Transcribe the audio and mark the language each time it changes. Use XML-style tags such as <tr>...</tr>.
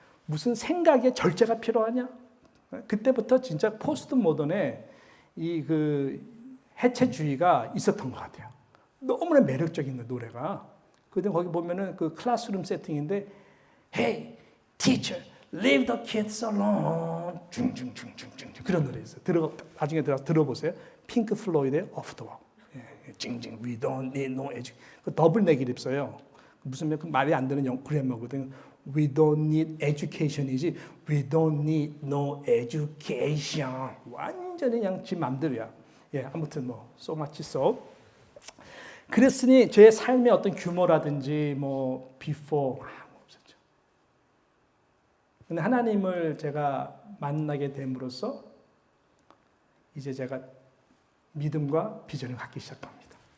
<ko>무슨 생각의 절제가 필요하냐? 네? 그때부터 진짜 포스트 모던의 이 그 해체주의가 있었던 것 같아요. 너무나 매력적인 노래가. 근데 거기 보면은 그 클래스룸 세팅인데,</ko> <en>Hey, teacher, leave the kids alone.</en> <ko>그런 노래 있어요. 나중에 들어보세요. 핑크 플로이드의 Off the Wall. 징징,</ko> <en>we don't need no education.</en> <ko>그 더블 내기를 입어요. 무슨 그 말이 안 되는 그래머거든.</ko> <en>We don't need education</en> <ko>이지.</ko> <en>We don't need no education.</en> <ko>완전히 그냥 지 맘대로야. 예, 아무튼 뭐</ko> <en>so much so.</en> <ko>그랬으니 제 삶의 어떤 규모라든지 뭐 before 없었죠. 근데 하나님을 제가 만나게 됨으로써 이제 제가 믿음과 비전을 갖기 시작합니다.</ko>